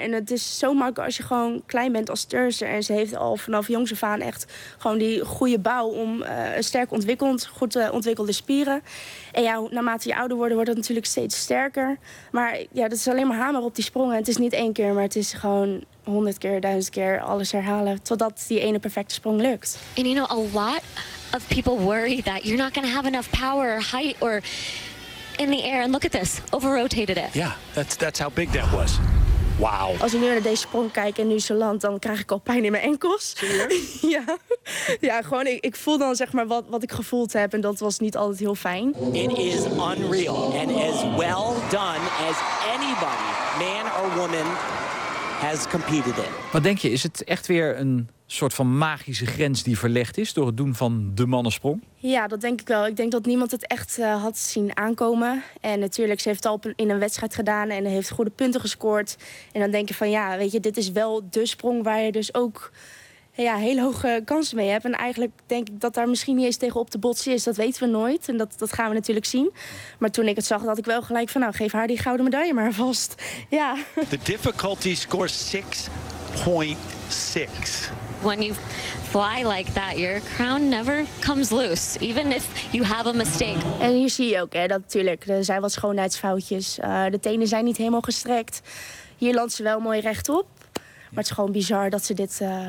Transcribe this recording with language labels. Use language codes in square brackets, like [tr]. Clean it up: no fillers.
[nl] En het is zo makkelijk als je gewoon klein bent als turnster. En ze heeft al vanaf jongs af aan echt gewoon die goede bouw om sterk ontwikkeld, goed ontwikkelde spieren. En ja, naarmate je ouder wordt het natuurlijk steeds sterker. Maar ja, dat is alleen maar hamer op die sprongen. Het is niet één keer, maar het is gewoon 100 keer, 1000 keer alles herhalen totdat die ene perfecte sprong lukt. [en] And you know, a lot of people worry that you're not going to have enough power or height or in the air. And look at this, over-rotated it. Yeah, that's how big that was. Wow. [nl] Als ik nu naar deze sprong kijk en nu ze landt, dan krijg ik al pijn in mijn enkels. Ja. Ja, gewoon ik voel dan zeg maar wat ik gevoeld heb en dat was niet altijd heel fijn. [en] It is unreal and as well done as anybody, man or woman, has competed in. [nl] Wat denk je, is het echt weer een soort van magische grens die verlegd is door het doen van de mannensprong? Ja, dat denk ik wel. Ik denk dat niemand het echt had zien aankomen. En natuurlijk, ze heeft het al in een wedstrijd gedaan en heeft goede punten gescoord. En dan denk je van ja, weet je, dit is wel de sprong waar je dus ook hele hoge kansen mee hebt. En eigenlijk denk ik dat daar misschien niet eens tegen op te botsen is. Dat weten we nooit. En dat gaan we natuurlijk zien. Maar toen ik het zag, dacht ik wel gelijk van nou, geef haar die gouden medaille maar vast. Ja. [en] The difficulty score 6.6. When you fly like that, your crown never comes loose. Even if you have a mistake. [nl] En hier zie je ook, hè, dat natuurlijk, er zijn wat schoonheidsfoutjes. De tenen zijn niet helemaal gestrekt. Hier landt ze wel mooi rechtop. Maar het is gewoon bizar dat ze dit...